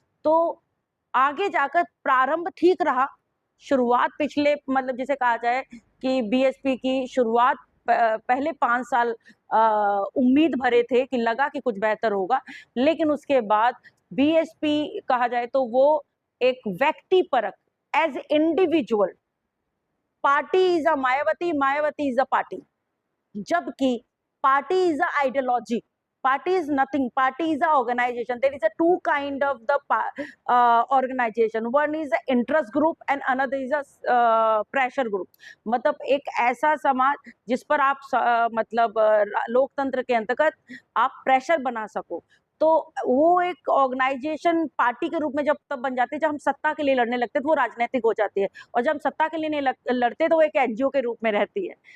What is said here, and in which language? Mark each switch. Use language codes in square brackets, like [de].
[hi] तो आगे जाकर प्रारंभ ठीक रहा। शुरुआत पिछले, मतलब जिसे कहा जाए कि बीएसपी की शुरुआत पहले 5 साल उम्मीद भरे थे कि लगा कि कुछ बेहतर होगा। लेकिन उसके बाद बीएसपी कहा जाए तो वो एक व्यक्तिपरक, [en] As individual, party is a Mayawati, Mayawati is a party. जबकि party is a ideology, party is nothing, party is a organization. There is a two kind of the organization. One is a interest group and another is a pressure group. [hi] मतलब एक ऐसा समाज जिस पर आप मतलब लोकतंत्र के अंतर्गत आप प्रेशर बना सको। तो वो एक ऑर्गेनाइजेशन पार्टी के रूप में जब तब बन जाती है जब हम सत्ता के लिए लड़ने लगते हैं, तो वो राजनीतिक हो जाती है। और जब हम सत्ता के लिए नहीं लड़ते तो वो एक एनजीओ के रूप में रहती है।